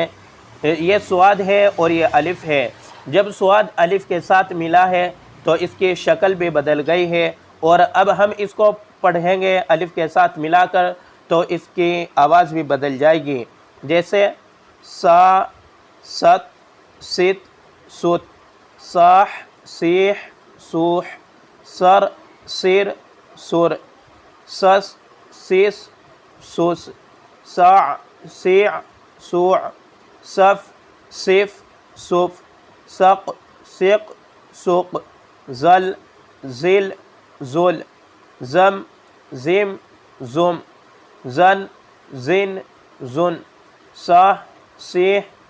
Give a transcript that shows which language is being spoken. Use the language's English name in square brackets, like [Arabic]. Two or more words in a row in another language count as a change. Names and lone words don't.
[Urdu] یہ سواد ہے اور یہ الف ہے، جب سواد الف کے ساتھ ملا ہے تو اس کی شکل بھی بدل گئی ہے، اور اب ہم اس کو پڑھیں گے الف کے ساتھ ملا کر تو اس کی آواز بھی بدل جائے گی، جیسے سا، ست، ست، ست، صاح، سیح، سوح، سر، سر، سر، سس، سس، سس، ساع، سیع، سوع، صف، صف، صف، سق، سق، سق، زل، زل، زل، زم، زم، زم، زن، زن، زن، صاح، سیح،